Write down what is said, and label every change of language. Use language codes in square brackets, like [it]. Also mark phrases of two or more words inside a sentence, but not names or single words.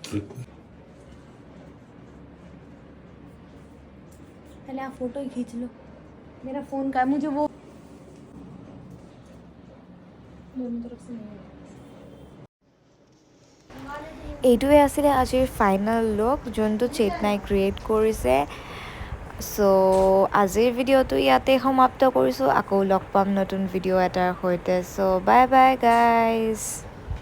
[hi] पहले आप फोटो ही खींच लो, मेरा फोन का है, मुझे वो दोनों तरफ से नहीं है। [as] এইটোৱে আছিলে আজিৰ [en] final look, [as] যোনটো চেতনাই ক্ৰিয়েট কৰিছে। চ' আজিৰ ভিডিঅ'টো ইয়াতে সমাপ্ত কৰিছোঁ। আকৌ লগ পাম নতুন ভিডিঅ' এটাৰ সৈতে। চ' [en] bye bye guys.